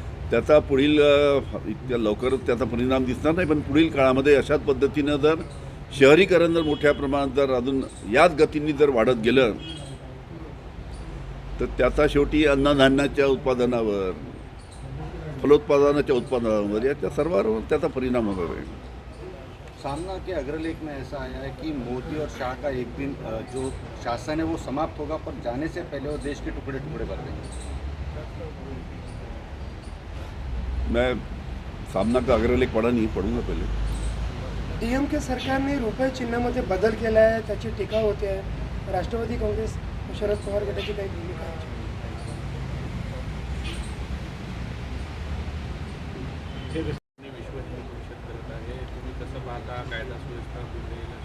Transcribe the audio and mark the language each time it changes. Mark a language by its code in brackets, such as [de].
[mr] त्याचा पुढील इतक्या लवकरच त्याचा परिणाम दिसणार नाही, पण पुढील काळामध्ये अशाच पद्धतीनं जर शहरीकरण जर मोठ्या प्रमाणात जर अजून याच गतीने जर वाढत गेलं तर त्याचा शेवटी अन्नधान्याच्या उत्पादनावर फलोत्पादनाच्या उत्पादनावर याच्या सर्वांवर त्याचा परिणाम होणार आहे. [hi] सामना के अग्रलेख में ऐसा आया है कि मोदी और शाह का एक दिन जो शासन है वो समाप्त होगा, पर जाने से पहले वो देश के टुकड़े टुकड़े कर देंगे. मैं सामना का अग्रलेख पढ़ा नहीं, पढ़ूंगा पहले. [mr] DMK सरकारने रुपये चिन्हामध्ये बदल केला आहे, त्याची टीका होते आहे. राष्ट्रवादी काँग्रेस शरद पवार गटाची काही भूमिका आहे? विश्व हिंदू परिषद करत आहे. तुम्ही कसं पाहता कायदा सुव्यवस्था कुठे?